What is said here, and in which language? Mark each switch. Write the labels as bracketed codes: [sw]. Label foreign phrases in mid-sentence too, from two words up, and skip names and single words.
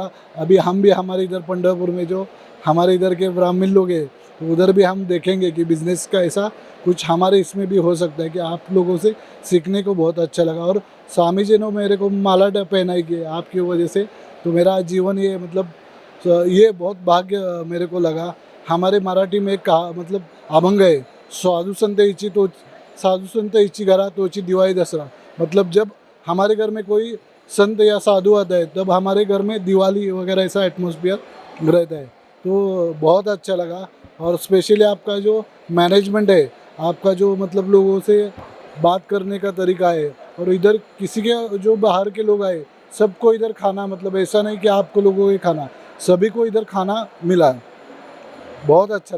[hi] अभी हम भी हमारे इधर पंढरपुर में जो हमारे इधर के ब्राह्मण लोग हैं तो उधर भी हम देखेंगे कि बिज़नेस का ऐसा कुछ हमारे इसमें भी हो सकता है, कि आप लोगों से सीखने को बहुत अच्छा लगा। और स्वामी जी ने मेरे को माला पहनाई कि आपकी वजह से तो मेरा जीवन ये मतलब ये बहुत भाग्य मेरे को लगा। हमारे मराठी में एक मतलब अभंग है, [mr] साधु संत इची घरा तोची दिवाळी दसरा, [hi] मतलब जब हमारे घर में कोई संत या साधु आता है तब हमारे घर में दिवाली वगैरह ऐसा एटमॉस्फेयर रहता है। तो बहुत अच्छा लगा। और स्पेशली आपका जो मैनेजमेंट है, आपका जो मतलब लोगों से बात करने का तरीका है, और इधर किसी के जो बाहर के लोग आए सबको इधर खाना, मतलब ऐसा नहीं कि आपको लोगों को खाना, सभी को इधर खाना मिला, बहुत अच्छा लगा।